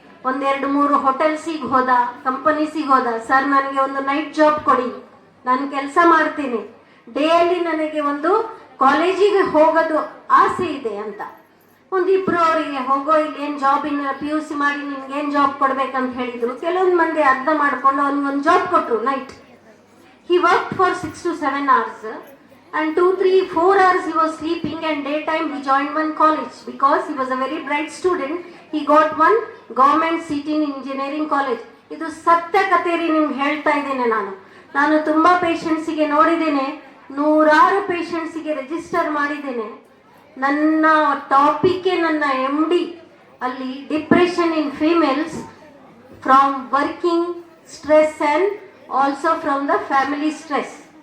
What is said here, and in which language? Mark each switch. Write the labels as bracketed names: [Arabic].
[Kannada] 1-2-3 ಹೋಟೆಲ್ಸಿಗೆ ಹೋದ, ಕಂಪನೀಸಿಗೆ ಹೋದ. ಸರ್, ನನಗೆ ಒಂದು ನೈಟ್ ಜಾಬ್ ಕೊಡಿ, ನಾನು ಕೆಲಸ ಮಾಡ್ತೀನಿ, ಡೇಯಲ್ಲಿ ನನಗೆ ಒಂದು ಕಾಲೇಜಿಗೆ ಹೋಗೋದು ಆಸೆ ಇದೆ ಅಂತ. ಒಂದಿಬ್ರು ಅವರಿಗೆ, ಹೋಗೋ, ಇಲ್ಲಿ ಏನು ಜಾಬ್, ಇನ್ನು PUC ಮಾಡಿ ನಿಮ್ಗೆ ಏನು ಜಾಬ್ ಕೊಡ್ಬೇಕಂತ ಹೇಳಿದ್ರು. ಕೆಲವೊಂದು ಮಂದಿ ಅರ್ಧ ಮಾಡ್ಕೊಂಡು ಅವ್ನಿಗೊಂದು ಜಾಬ್ ಕೊಟ್ರು night. [English] He worked for 6 to 7 hours and 2-3-4 hours he was sleeping, and daytime he joined one college because he was a very bright student. He got one government seat in engineering college. [Kannada] ಇದು ಸತ್ಯ ಕಥೆ ರೀ, ನಿಮ್ಗೆ ಹೇಳ್ತಾ ಇದ್ದೇನೆ. ನಾನು ತುಂಬಾ ಪೇಷಂಟ್ಸಿಗೆ ನೋಡಿದ್ದೇನೆ, 100 ಪೇಷಂಟ್ಸಿಗೆ ರಿಜಿಸ್ಟರ್ ಮಾಡಿದ್ದೇನೆ. ನನ್ನ ಟಾಪಿಕ್, ನನ್ನ MD ಅಲ್ಲಿ [English] Depression in females from working stress and also from the family stress.